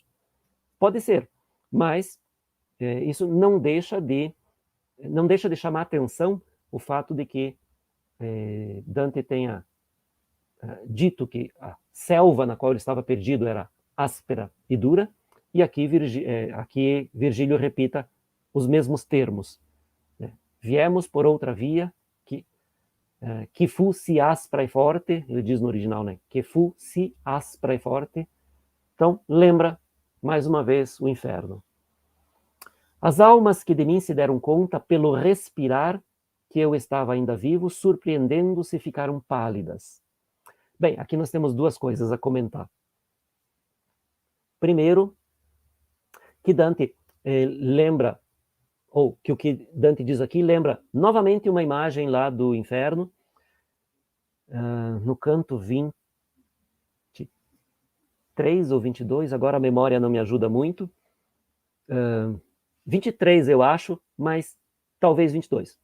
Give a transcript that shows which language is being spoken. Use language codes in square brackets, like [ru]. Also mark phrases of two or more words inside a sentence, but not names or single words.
[pt] Pode ser, mas isso não deixa de chamar atenção o fato de que Dante tenha dito que a selva na qual ele estava perdido era áspera e dura, e aqui Virgílio repita os mesmos termos. Né? Viemos por outra via que [it] fu si aspra e forte, [pt] ele diz no original, né? [it] Que fu si aspra e forte. [pt] Então, lembra, mais uma vez, o inferno. As almas que de mim se deram conta, pelo respirar, que eu estava ainda vivo, surpreendendo-se, ficaram pálidas. Bem, aqui nós temos duas coisas a comentar. Primeiro, que Dante lembra, ou que o que Dante diz aqui lembra novamente uma imagem lá do inferno, no canto 23 ou 22, agora a memória não me ajuda muito, 23 eu acho, mas talvez 22.